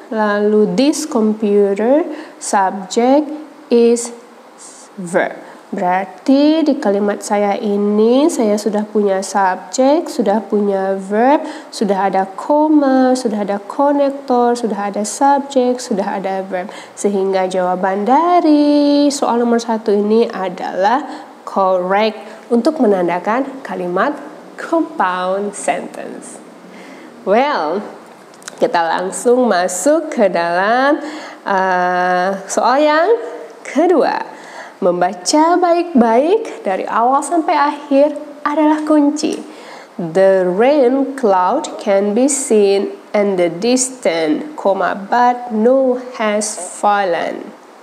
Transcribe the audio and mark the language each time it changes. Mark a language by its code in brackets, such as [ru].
[en] Lalu this computer, subject is verb. [id] Berarti di kalimat saya ini saya sudah punya subjek, sudah punya verb, sudah ada koma, sudah ada konektor, sudah ada subjek, sudah ada verb. Sehingga jawaban dari soal nomor 1 ini adalah correct untuk menandakan kalimat compound sentence. Well, kita langsung masuk ke dalam soal yang kedua. Membaca baik-baik dari awal sampai akhir adalah kunci. [en] The rain cloud can be seen in the distance, but no has fallen.